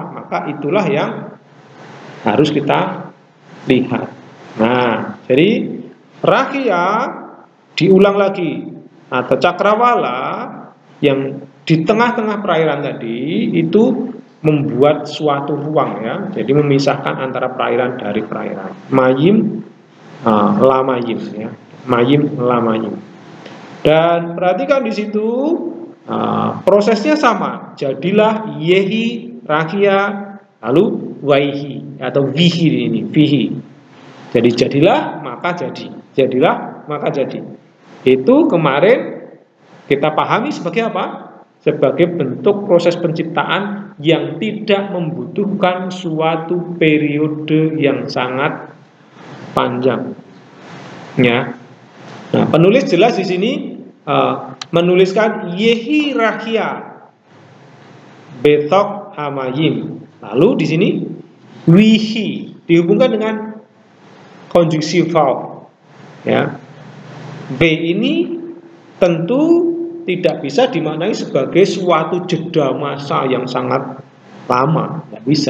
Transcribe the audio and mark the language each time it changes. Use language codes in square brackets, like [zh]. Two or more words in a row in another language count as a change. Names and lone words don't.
[id] Maka itulah yang harus kita lihat. Nah, jadi rakia diulang lagi atau cakrawala yang di tengah-tengah perairan tadi itu membuat suatu ruang, ya. Jadi memisahkan antara perairan dari perairan. [he] מים, למים, ya. מים, למים. [id] Dan perhatikan di situ prosesnya sama. Jadilah [he] יהי, רקיע, [id] lalu waihi atau vihi ini, vihi. Jadi jadilah maka jadi. Jadilah maka jadi. Itu kemarin kita pahami sebagai apa? Sebagai bentuk proses penciptaan yang tidak membutuhkan suatu periode yang sangat panjang. Ya. Nah, penulis jelas di sini menuliskan [he] יהי רקיע בתוך המים. [id] Lalu di sini wihi dihubungkan dengan konjungsi verb. Ya. B ini tentu tidak bisa dimaknai sebagai suatu jeda masa yang sangat lama, tidak bisa.